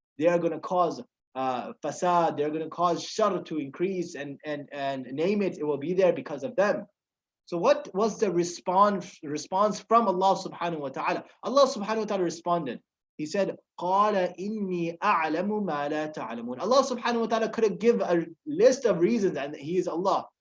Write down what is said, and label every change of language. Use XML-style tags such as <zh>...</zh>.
<en>They are going to cause fasad, they're going to cause shar to increase, and name it, it will be there because of them. So what was the response from Allah subhanahu wa ta'ala? Allah subhanahu wa ta'ala responded. He said,</en> <ar>قَالَ إِنِّي أَعْلَمُ مَا لَا تَعْلَمُونَ.</ar> <en>Allah subhanahu wa ta'ala could have given a list of reasons, and He is Allah.</en>